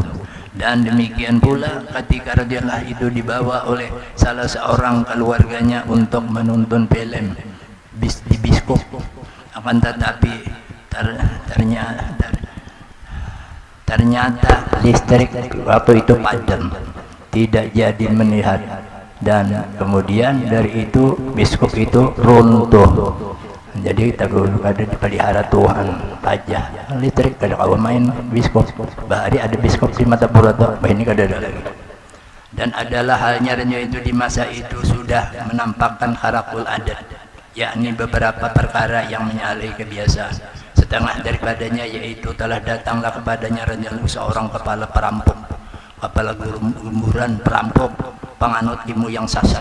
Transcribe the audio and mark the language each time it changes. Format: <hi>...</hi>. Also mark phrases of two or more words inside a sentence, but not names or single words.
<id>Dan demikian pula ketika radhiyallahu itu dibawa oleh salah seorang keluarganya untuk menonton film di bioskop, akan tetapi ternyata listrik waktu itu padam, tidak jadi melihat, dan kemudian dari itu bioskop itu runtuh.</id> <bjn>Jadi kita ada dipelihara Tuhan aja listrik, kada kawan main bioskop. Bahari ada bioskop di Matapura tuh, ini kada ada lagi.</bjn> <ms>Dan adalah halnya itu di masa itu sudah menampakkan</ms> <ar>kharakul adat,</ar> <ms>yakni beberapa perkara yang menyalahi kebiasaan. Setengah daripadanya yaitu telah datanglah kepadanya seorang kepala perampok, kepala gemburan perampok, penganut ilmu yang sasar.</ms>